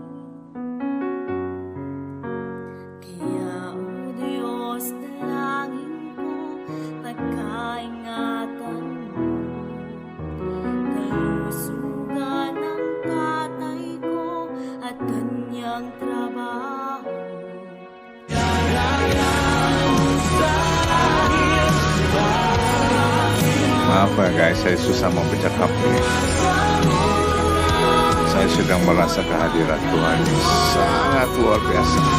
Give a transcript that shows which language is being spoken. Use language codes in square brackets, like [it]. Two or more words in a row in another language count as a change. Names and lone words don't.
[tl] Kaya, O Diyos, dalangin ko, pagkaingatan mo kalusugan ng tatay ko at kanyang trabaho. [id] Maaf ya guys, saya susah membaca ini. Saya sedang merasa kehadiran Tuhan yang sangat luar biasa.